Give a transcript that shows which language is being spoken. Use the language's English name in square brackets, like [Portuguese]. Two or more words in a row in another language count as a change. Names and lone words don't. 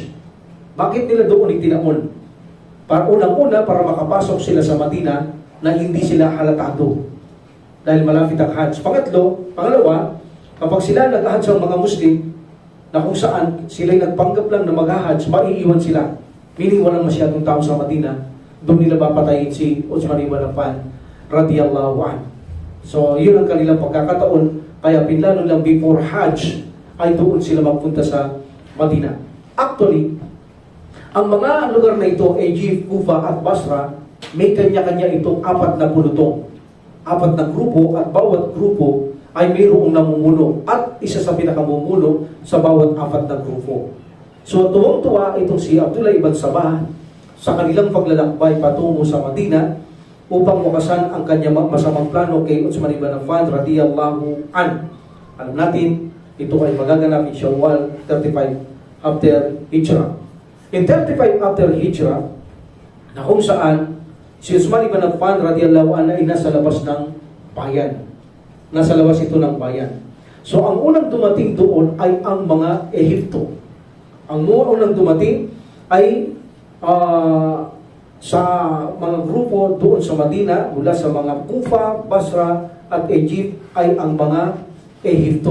[Filipino] Bakit nila doon itinaon? Para unang-una, para makapasok sila sa Madina na hindi sila halatado dahil malapit ang Hajj. Pangalawa, kapag sila nag-Hajj ang mga Muslim na kung saan sila'y nagpanggap lang na mag-Hajj, maiiwan sila. Meaning walang masyadong tao sa Madina, doon nila papatayin si Uthman ibn Affan [Arabic] رضي الله عنه. [Filipino] So yun ang kanilang pagkakataon, kaya pinlano lang before Hajj ay doon sila magpunta sa Madina. Actually, ang mga lugar na ito, Egypt, Kufa at Basra, may kanya-kanya itong 4 na bulutong. 4 na grupo at bawat grupo ay mayroong namumuno at isa sa pinakamumuno sa bawat 4 na grupo. So tuwang-tuwa itong si Abdullah ibn Sabah sa kanilang paglalakbay patungo sa Madina upang wakasan ang kanyang masamang plano kay Uthman ibn Affan [Arabic] رضي الله عنه. [Filipino] Alam natin, ito ay magaganap [English] in Shawwal 35 after Hijrah. In 35 after Hijrah, [Filipino] na kung saan si Uthman ibn Affan [Arabic] رضي الله عنه [Filipino] ay nasa labas ng bayan. Nasa labas ito ng bayan. So ang unang dumating doon ay ang mga Ehipto. Ang unang dumating ay sa mga grupo doon sa Madina, mula sa mga Kufa, Basra at Egypt ay ang mga Ehipto.